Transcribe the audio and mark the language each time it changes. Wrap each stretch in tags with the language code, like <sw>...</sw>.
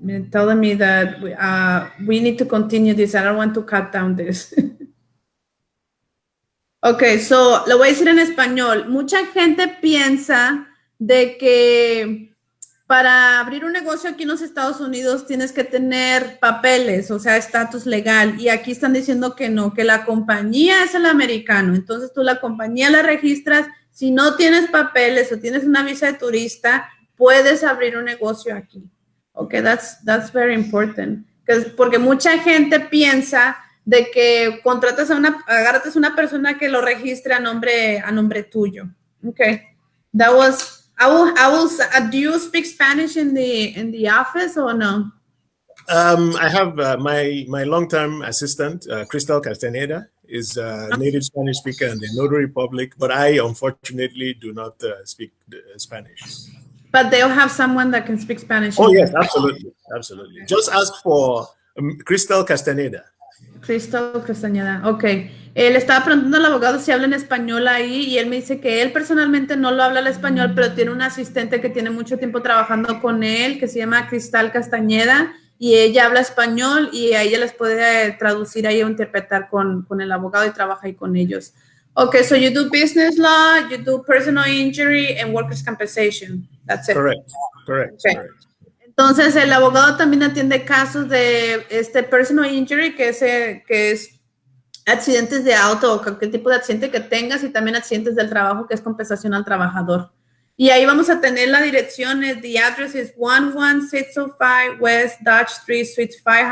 <en>Telling me that we need to continue this. I don't want to cut down this. Okay, so</en> <es>lo voy a decir en español. Mucha gente piensa de que para abrir un negocio aquí en los Estados Unidos tienes que tener papeles, o sea, estatus legal. Y aquí están diciendo que no, que la compañía es el americano. Entonces tú la compañía la registras. Si no tienes papeles o tienes una visa de turista, puedes abrir un negocio aquí.</es> <en>Okay, that's very important.</en> <es>Porque mucha gente piensa de que agarras una persona que lo registre a nombre tuyo.</es> <en>Okay, that was. Do you speak Spanish in the office or no? I have my long-term assistant, Crystal Castaneda, is a native Spanish speaker in the Notary Public, but I unfortunately do not speak Spanish. But they'll have someone that can speak Spanish. Oh yes, absolutely. Just ask for Crystal Castaneda. Crystal Castañeda, ok.</en> <es>Le estaba preguntando al abogado si habla en español ahí y él me dice que él personalmente no lo habla el español, pero tiene un asistente que tiene mucho tiempo trabajando con él, que se llama Crystal Castañeda, y ella habla español y a ella les puede traducir ahí o interpretar con el abogado y trabaja ahí con ellos.</es> <en>Ok, so you do business law, you do personal injury and workers' compensation. That's it. Correct. Okay.</en> <es>Entonces, el abogado también atiende casos de personal injury, que es accidentes de auto o cualquier tipo de accidente que tengas, y también accidentes del trabajo, que es compensación al trabajador. Y ahí vamos a tener la dirección.</es> <en>The address is 11605 West Dodge Street, Suite 5.</en>